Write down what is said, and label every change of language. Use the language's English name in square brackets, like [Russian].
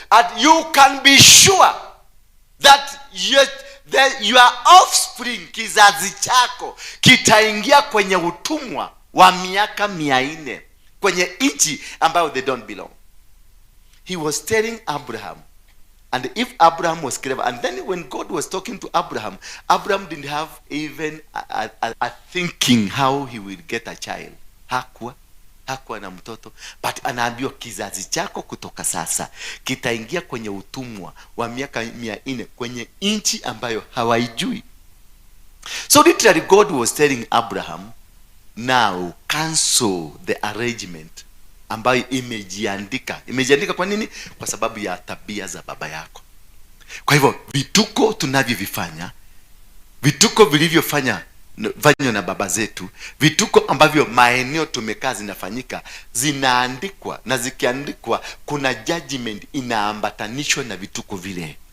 [English] And you can be sure that your offspring, [Swahili] kizazi chako, kitaingia kwenye utumwa wa miaka 400 kwenye nchi ambayo [English] they don't belong. He was telling Abraham, and if Abraham was clever, and then when God was talking to Abraham, Abraham didn't have even a thinking how he will get a child. [Swahili] Hakuwa na mtoto, but anaambiwa kizazi chako kutoka sasa kitaingia kwenye utumwa wa miaka 400 kwenye nchi ambayo hawaijui. [English] So literally God was telling Abraham, now cancel the arrangement [Swahili] ambayo imejiandika. Kwa nini? Kwa sababu ya tabia za baba yako. Kwa hivyo vituko tunavyovifanya, vituko vilivyofanywa na baba zetu, vituko ambavyo maeneo tumekaa zinafanyika, zinaandikwa, na zikiandikwa kuna judgment inaambatanishwa na vituko vile.